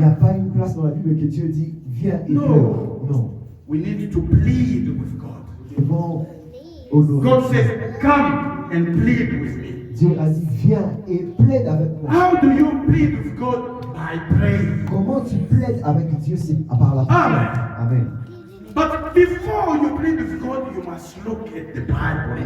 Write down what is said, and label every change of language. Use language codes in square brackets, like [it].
[fr] Il n'y a pas une place dans la Bible que Dieu dit, viens et [en] No. [fr] pleure. Non. [en] We need to plead with God. [fr] Nous devons honorer. [en] God says, come and plead with me. [fr] Dieu a dit, viens et plaide avec moi. [en] How do you plead with God? By praying. [fr] Comment tu plaides avec Dieu, c'est par la prière. [en] Amen. But before you plead with God, you must look at the Bible.